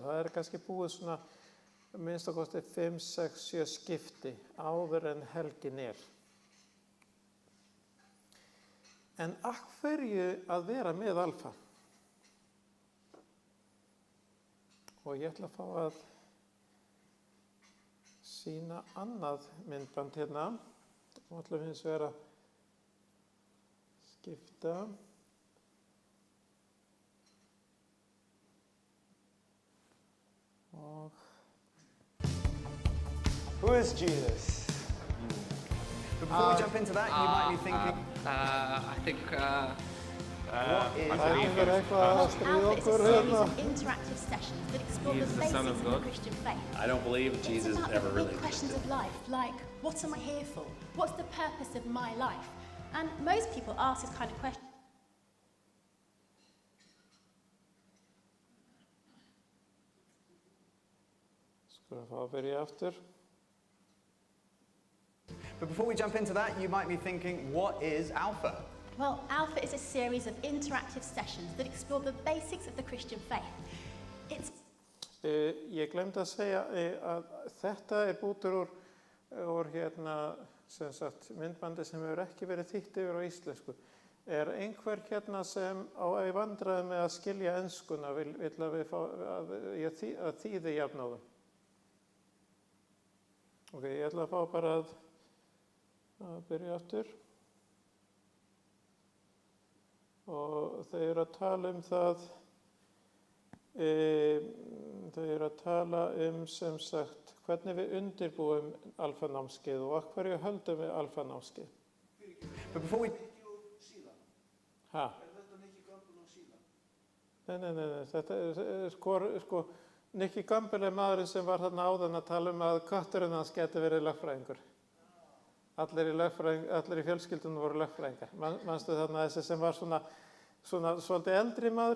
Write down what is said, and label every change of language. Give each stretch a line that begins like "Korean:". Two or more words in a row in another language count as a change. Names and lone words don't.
Icelandic: Það kannski búið svona minnst að kosti 5, 6, 7 skipti áður en helgin En af hverju að vera með alfa? Og ég ætla að fá að sýna annað myndband hérna. Og ætlum hins vegar að skipta.
English: Who is Jesus? But before we jump into that, you might be thinking... I think... what is Alpha is a series of interactive sessions that explore the basics of the Christian faith. I don't believe Jesus ever really Big questions of life, like, what am I here for? What's the purpose of my life? And most people ask this kind of question.
Icelandic: Skulum fá að byrja aftur.
English: But before we jump into that, you might be thinking, what is Alpha? Well, Alpha is a series of interactive sessions that explore the basics of the Christian faith. It's
Icelandic: Ég glemdi að segja að þetta bútur úr hérna, sem sagt, myndbandi sem hefur ekki verið þýtt yfir á íslensku. Einhver hérna sem í vandræðum með að skilja enskuna vill að ég þýði jafnóðum? Ok, ég ætla að fá bara að byrja aftur. Og þau eru að tala það, þau eru að tala sem sagt, hvernig við undirbúum alfanámskeið og af hverju höldum við alfanámskeið.
English: But before we...
Icelandic: Ha? Nei, þetta Nicky Gamble maðurinn sem var þarna áðan að tala að kötturinn hans geti verið lögfræðingur. Allir í fjölskyldunum voru lögfræðingar. Manstu þarna þessi sem var svona svolítið eldri maður.